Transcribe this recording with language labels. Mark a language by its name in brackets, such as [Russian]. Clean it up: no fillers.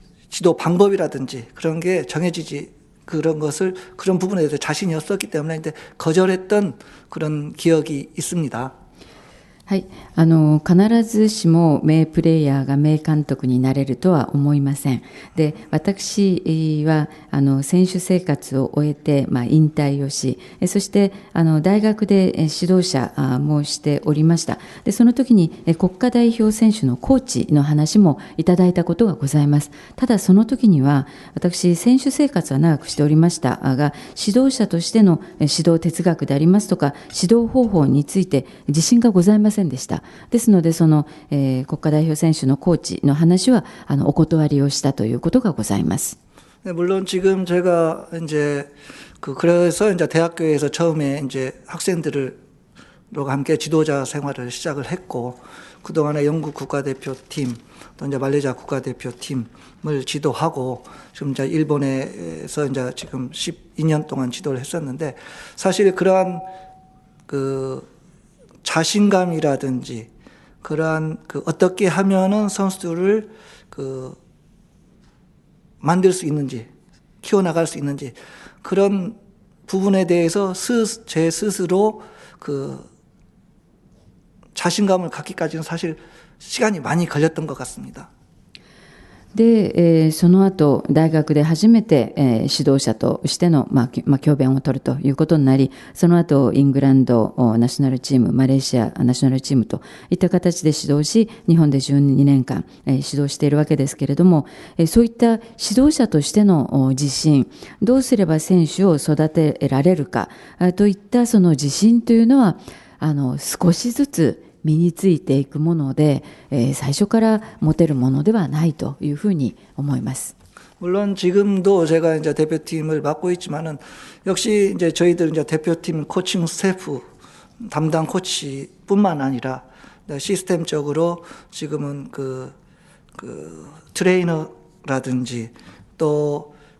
[Korean] 지도 방법이라든지 그런 게 정해지지 그런 부분에 대해서 자신이 없었기 때문에 이제 거절했던 그런 기억이 있습니다. [Japanese] はい、必ずしも名プレイヤーが名監督になれるとは思いません。で、私は選手生活を終えて、引退をし、そして大学で指導者もしておりました。で、その時に国家代表選手のコーチの話もいただいたことがございます。ただその時には私選手生活は長くしておりましたが、指導者としての指導哲学でありますとか指導方法について自信がございませんでした。ですのでその、国家代表選手のコーチの話はお断りをしたということがございます。 [Korean] 물론 지금 제가 이제 그래서 이제 대학교에서 처음에 이제 학생들과 함께 지도자 생활을 시작을 했고 그동안에 영국 국가대표팀 또 이제 말레이시아 국가대표팀을 지도하고 지금 이제 일본에서 이제 지금 12년 동안 지도를 했었는데 사실 그러한 그 자신감이라든지 그러한 어떻게 하면은 선수들을 만들 수 있는지 키워나갈 수 있는지 그런 부분에 대해서 제 스스로 자신감을 갖기까지는 사실 시간이 많이 걸렸던 것 같습니다. [Japanese] で、その後大学で初めて、指導者としての、教鞭を取るということになり、その後イングランドナショナルチーム、マレーシアナショナルチームといった形で指導し、日本で12年間、指導しているわけですけれども、そういった指導者としての自信、どうすれば選手を育てられるかといったその自信というのは少しずつ身についていくもので、最初から持てるものではないというふうに思います。 [Korean] 물론 지금도 제가 이제 대표팀을 맡고 있지만은 역시 이제 저희들 이제 대표팀 코칭 스태프 담당 코치뿐만 아니라 시스템적으로 지금은 그 트레이너라든지 또